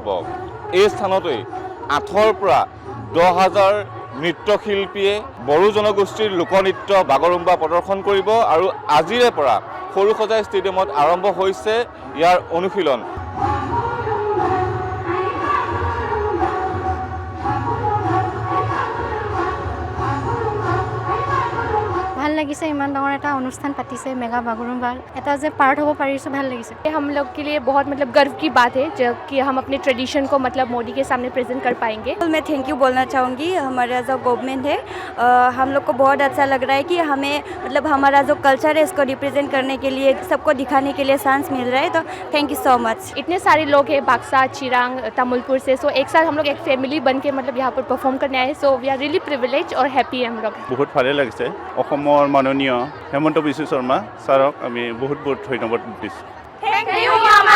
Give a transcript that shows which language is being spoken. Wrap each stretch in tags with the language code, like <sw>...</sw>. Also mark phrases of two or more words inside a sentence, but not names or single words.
<as>এই স্থানতেই 8ৰ পৰা 10,000 নৃত্যশিল্পীয়ে বড়ো জনগোষ্ঠীৰ লোকনৃত্য বাগৰুম্বা প্ৰদৰ্শন কৰিব আৰু আজিৰে পৰা সৰুসজাই ষ্টেডিয়ামত আৰম্ভ হৈছে ইয়াৰ অনুশীলন। ভাল লাগিছে ইমান ডাঙৰ এটা অনুষ্ঠান পাতিছে মেগা বাগৰুম্বাৰ এটা যে পাৰ্ট হ'ব পাৰিছোঁ ভাল লাগিছে।</as> <hi>हम लोग के लिए बहुत मतलब गर्व की बात है जो कि हम अपने ट्रेडिशन को मतलब मोदी के सामने प्रेजेंट कर पाएंगे। मैं</hi> <en>thank you</en> <hi>बोलना चाहूँगी हमारा जो गवर्नमेंट है हम लोग को बहुत अच्छा लग रहा है कि हमें मतलब हमारा जो कल्चर है इसको रिप्रेजेंट करने के लिए सबको दिखाने के लिए चांस मिल रहा है, तो</hi> <en>thank you so much.</en> <hi>इतने सारे लोग हैं बाक्सा, चिरांग, तमुलपुर से, सो एक साथ हम लोग एक फैमिली बन के मतलब यहाँ पर परफॉर्म करने आए,</hi> <en>so we are really privilege</en> <hi>और हैप्पी हम लोग।</hi> <as>बहुत ভালে লাগিছে। অসমৰ মাননীয় হেমন্ত বিশ্ব শৰ্মা ছাৰক আমি বহুত বহুত ধন্যবাদ দিছোঁ।</as> <en>thank you.</en>